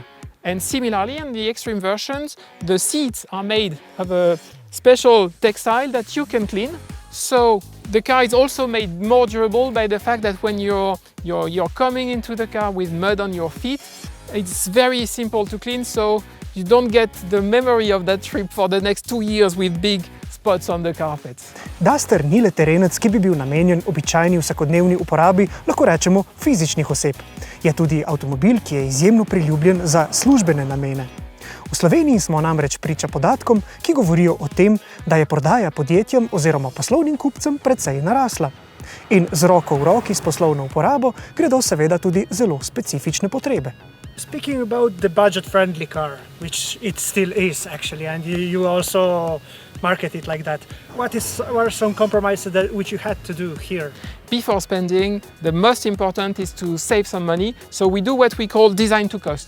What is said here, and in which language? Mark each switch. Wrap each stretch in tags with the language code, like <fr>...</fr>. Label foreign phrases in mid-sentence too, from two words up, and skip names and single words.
<en>And similarly, in the extreme versions, the seats are made of a special textile that you can clean. So the car is also made more durable by the fact that when you're coming into the car with mud on your feet, it's very simple to clean, so you don't get the memory of that trip for the next 2 years with big spots on the carpets.</en> <sl>Duster ni le terenec, ki bi bil namenjen običajni vsakodnevni uporabi, lahko rečemo fizičnih oseb. Je tudi avtomobil, ki je izjemno priljubljen za službene namene. V Sloveniji smo namreč priča podatkom, ki govorijo o tem, da je prodaja podjetjem oziroma poslovnim kupcem precej narasla. In z roko v roki s poslovno uporabo gredo seveda tudi zelo specifične potrebe.</sl> <en>Speaking about the budget-friendly car, which it still is actually, and you also market it like that, what are some compromises which you had to do here? Before spending, the most important is to save some money. So we do what we call design to cost.</en>